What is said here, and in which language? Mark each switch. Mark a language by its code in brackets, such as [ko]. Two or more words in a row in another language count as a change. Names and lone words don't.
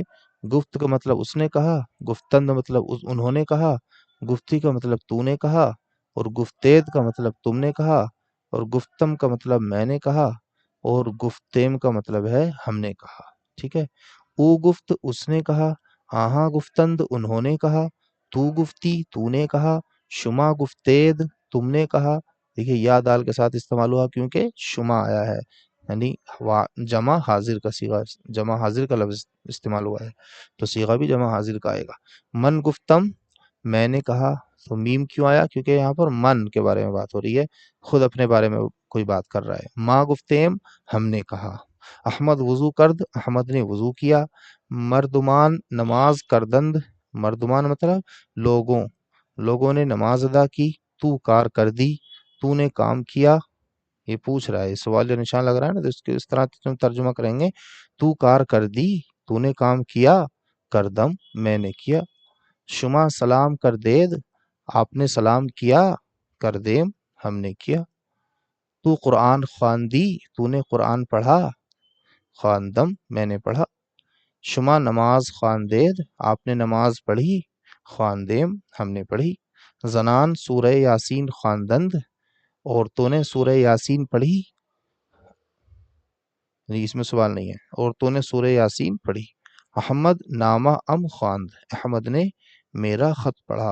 [ur] گفت کا مطلب اس نے کہا، گفتند مطلب انہوں نے کہا، گفتی کا مطلب تو نے کہا، اور گفتید کا مطلب تم نے کہا، اور گفتم کا مطلب میں نے کہا، اور گفتیم کا مطلب ہے ہم نے کہا، ٹھیک ہے۔ [fa] او گفت [ur] اس نے کہا، آہاں گفتند انہوں نے کہا، [fa] تو گفتی [ur] تو نے کہا، [fa] شما گفتید [ur] تم نے کہا۔ دیکھیے یا دال کے ساتھ استعمال ہوا کیونکہ شما آیا ہے، یعنی جمع حاضر کا صیغہ، جمع حاضر کا لفظ استعمال ہوا ہے، تو صیغہ بھی جمع حاضر کا آئے گا۔ [fa] من گفتم، [ur] میں نے کہا، تو میم کیوں آیا؟ کیونکہ یہاں پر من کے بارے میں بات ہو رہی ہے، خود اپنے بارے میں کوئی بات کر رہا ہے۔ [fa] ما گفتیم، [ur] ہم نے کہا۔ [fa] احمد وضو کرد، [ur] احمد نے وضو کیا۔ [fa] مردمان نماز کردند، [ur] مردمان مطلب لوگوں نے نماز ادا کی۔ [fa] تو کار کر دی، [ur] تو نے کام کیا۔ یہ پوچھ رہا ہے، سوال جو نشان لگ رہا ہے نا، تو اس طرح ترجمہ کریں گے۔ [fa] تو کار کر دی، [ur] تو نے کام کیا، کردم میں نے کیا۔ [fa] شما سلام کر دید، [ur] آپ نے سلام کیا، کردیم ہم نے کیا۔ [fa] تو قرآن خواندی، [ur] تو نے قرآن پڑھا، خواندم میں نے پڑھا۔ [fa] شما نماز خواندید، [ur] آپ نے نماز پڑھی، خواندیم ہم نے پڑھی۔ [fa] زنان سورہ یاسین خواندند، [ur] عورتوں نے سورہ یاسین پڑھی، اس میں سوال نہیں ہے، عورتوں نے سورہ یاسین پڑھی۔ [fa] احمد نامہ ام خواند، [ur] احمد نے میرا خط پڑھا۔